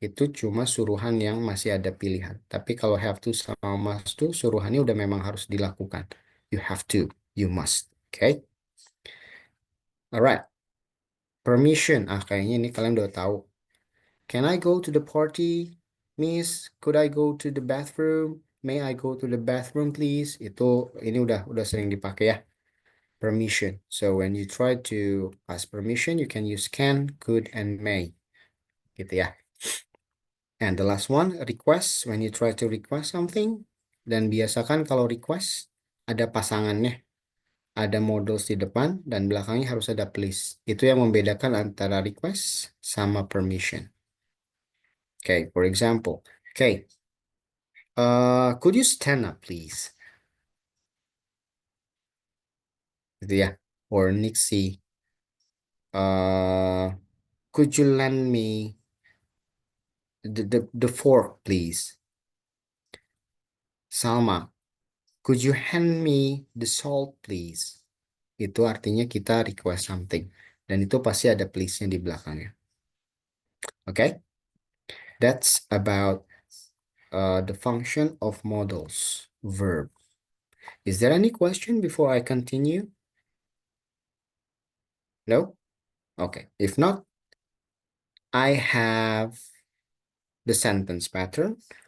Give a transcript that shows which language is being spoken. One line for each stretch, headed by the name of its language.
Indonesian: Itu cuma suruhan yang masih ada pilihan. Tapi kalau have to sama must to, suruhannya udah memang harus dilakukan.
English: You have to, you must. Okay? Alright. Permission.
Indonesian: Kayaknya ini kalian udah tahu.
English: Can I go to the party, Miss? Could I go to the bathroom? May I go to the bathroom, please?
Indonesian: Ini udah sering dipakai ya.
English: Permission. So when you try to ask permission, you can use can, could, and may.
Indonesian: Gitu ya.
English: And the last one, request. When you try to request something,
Indonesian: dan biasakan kalau request ada pasangannya, ada modals di depan dan belakangnya harus ada please. Itu yang membedakan antara request sama permission.
English: Okay, for example, okay, could you stand up, please?
Indonesian: Gitu ya.
English: Or Nixie, could you lend me the fork, please? Salma, could you hand me the salt, please?
Indonesian: Itu artinya kita
English: request something.
Indonesian: Dan itu pasti ada please-nya di belakangnya.
English: Okay? That's about the function of modals, verb. Is there any question before I continue? No? Okay. If not, I have the sentence pattern.